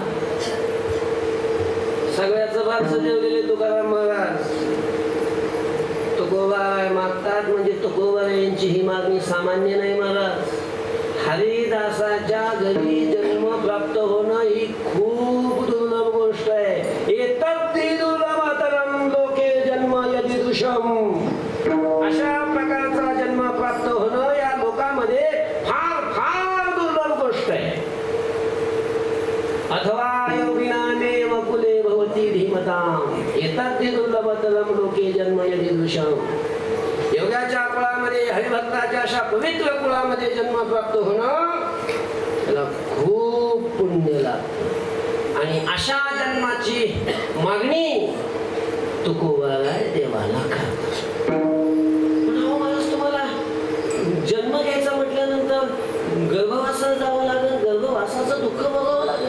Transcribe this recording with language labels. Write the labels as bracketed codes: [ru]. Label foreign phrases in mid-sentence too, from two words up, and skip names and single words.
[mr] सगळ्याचं बारसं जेवलेले तुकाराम महाराज. तुकोबाबाई मागतात म्हणजे तुकोबाबाईंची ही मागणी सामान्य नाही महाराज. हरिदासाच्या घरी जन्म प्राप्त होणं ही खूप दुर्लभ गोष्ट आहे. [sa] एतद् दुर्लभतरं लोके जन्म यदीदृशम्. [mr] अशा प्रकारचा जन्म प्राप्त होणं या लोकांमध्ये फार फार दुर्लभ गोष्ट आहे. [sa] अथवा योगिनामेव कुले भवति धीमताम्. एतद् दुर्लभतरं लोके जन्म यदीदृशम्. [mr] योगाच्या कुळामध्ये, हरिभक्ताच्या अशा पवित्र कुळामध्ये जन्म प्राप्त होणं त्याला खूप पुण्य लागतं. आणि अशा जन्माची मागणी तुकोबाबाई देवाला करतात. पण अहो महाराज, तुम्हाला जन्म घ्यायचा म्हटल्यानंतर गर्भवासाला जावं लागेल, गर्भवासाचं दुःख बघावं लागेल.